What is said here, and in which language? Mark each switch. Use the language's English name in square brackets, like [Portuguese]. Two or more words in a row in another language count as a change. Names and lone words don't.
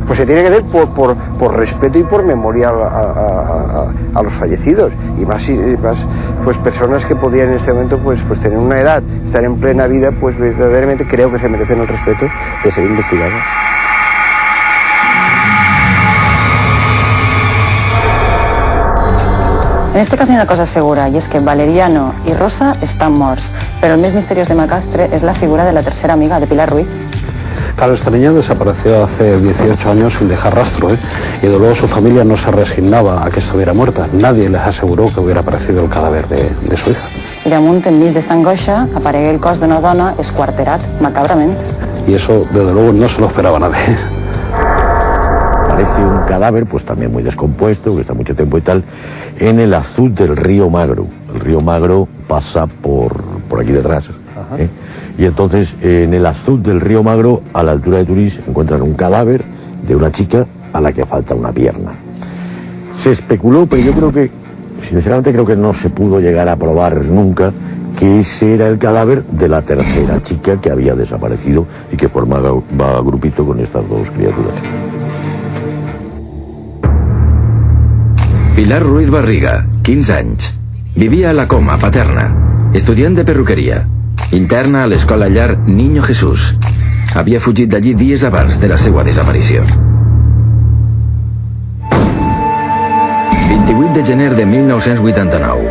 [Spanish] Pues se tiene que hacer por respeto y por memoria a los fallecidos, y más pues personas que podían en este momento pues tener una edad, estar en plena vida, pues verdaderamente creo que se merecen el respeto de ser investigados. [Catalan] En este cas hi ha una cosa segura, i és que Valeriano i Rosa estan morts, però el més misteriós de Macastre és la figura de la tercera amiga, de Pilar Ruiz. [Spanish] Claro, esta niña desapareció hace 18 años sin dejar rastro, y de luego su familia no se resignaba a que estuviera muerta. Nadie les aseguró que hubiera aparecido el cadáver de su hija. [Catalan] I damunt, enmig d'esta angoixa, aparegué el cos d'una dona esquarterat, macabrament. [Spanish] Y eso, desde luego, no se lo esperaba nadie. Parece un cadáver, pues también muy descompuesto, que está mucho tiempo y tal, en el azud del río Magro. El río Magro pasa por aquí detrás. Y entonces, en el azud del río Magro, a la altura de Turís, encuentran un cadáver de una chica a la que falta una pierna. Se especuló, pero yo creo que, sinceramente creo que no se pudo llegar a probar nunca que ese era el cadáver de la tercera chica que había desaparecido y que formaba grupito con estas dos criaturas. [Catalan] Pilar Ruiz Barriga, 15 anys. Vivia a la Coma, Paterna. Estudiant de perruqueria. Interna a l'escola llar Niño Jesús. Havia fugit d'allí dies abans de la seva desaparició. 28 de gener de 1989.